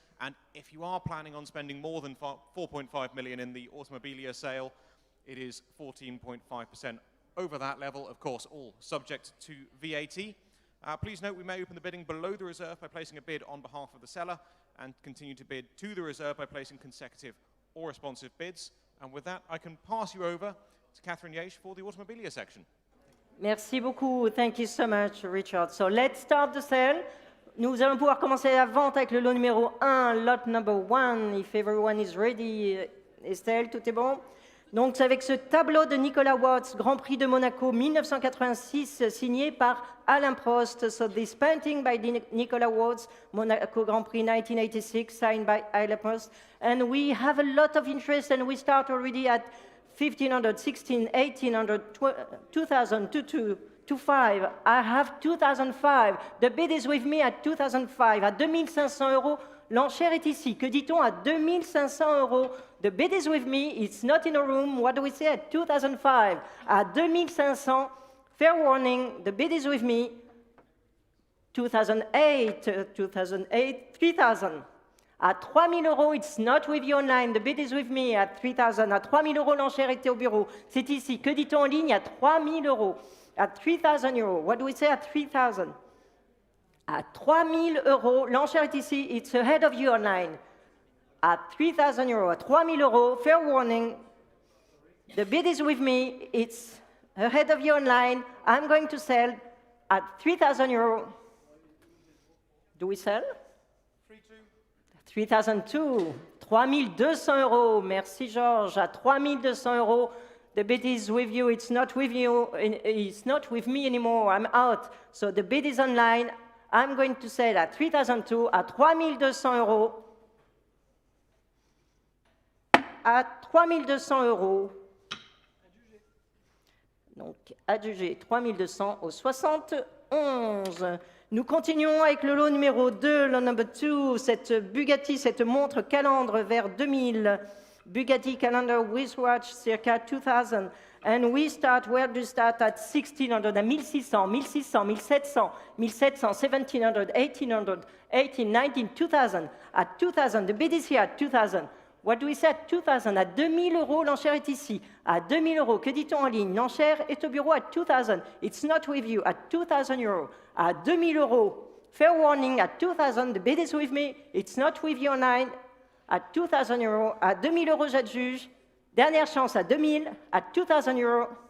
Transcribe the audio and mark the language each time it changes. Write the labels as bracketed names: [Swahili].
[English] And if you are planning on spending more than 4.5 million in the Automobilia sale, it is 14.5% over that level, of course, all subject to VAT. Please note we may open the bidding below the reserve by placing a bid on behalf of the seller and continue to bid to the reserve by placing consecutive or responsive bids. And with that, I can pass you over to Catherine Yeash for the Automobilia section. [French] Merci beaucoup. [English] Thank you so much, Richard. So let's start the sale. [French] Nous allons pouvoir commencer la vente avec le lot numéro 1, [English] lot number 1. If everyone is ready, [French] Estelle, tout est bon? Donc c'est avec ce tableau de Nicolas Watts, Grand Prix de Monaco 1986, signé par Alain Prost. [English] So this painting by Nicolas Watts, Monaco Grand Prix 1986, signed by Alain Prost. And we have a lot of interest, and we start already at 1,500, 1,600, 1,800, 2,000, 2,500. I have 2,005. The bid is with me at 2,005. [French] À 2,500 euros, l'enchère est ici. Que dit-on à 2,500 euros? [English] The bid is with me. It's not in a room. What do we say at 2,005? [French] À 2,500, [English] fair warning, the bid is with me. 2008, 3,000. [French] À 3,000 euros, [English] it's not with you online. The bid is with me at 3,000. [French] À 3,000 euros, l'enchère était au bureau. C'est ici. Que dit-on en ligne à 3,000 euros? [English] At 3,000 euros. What do we say at 3,000? [French] À 3,000 euros, l'enchère est ici. [English] It's ahead of you online. At 3,000 euros. [French] À 3,000 euros, [English] fair warning. The bid is with me. It's ahead of you online. I'm going to sell at 3,000 euros. Do we sell? 3,002. [French] 3,200 euros. Merci, Georges. À 3,200 euros, [English] the bid is with you. It's not with you. It's not with me anymore. I'm out. So the bid is online. I'm going to sell at 3,002. [French] À 3,200 euros. À 3,200 euros. Donc, adjugé 3,200 au 71. Nous continuons avec le lot numéro 2, [English] lot number 2, [French] cette Bugatti, cette montre calandre vers 2000. [English] Bugatti calendar with watch, circa 2000. And we start, where do we start? At 1,600, [French] à 1,600, [English] 1,600, 1,700, 1,700, 1,700, 1,800, 18, 19, 2,000. At 2,000, the bid is here at 2,000. What do we say at 2,000? [French] À 2,000 euros, l'enchère est ici. À 2,000 euros, que dit-on en ligne? L'enchère est au bureau à 2,000. [English] It's not with you. At 2,000 euros. [French] À 2,000 euros. [English] Fair warning, at 2,000, the bid is with me. It's not with you online. [French] À 2,000 euros. À 2,000 euros, j'adjuge. Dernière chance à 2,000. À 2,000 euros.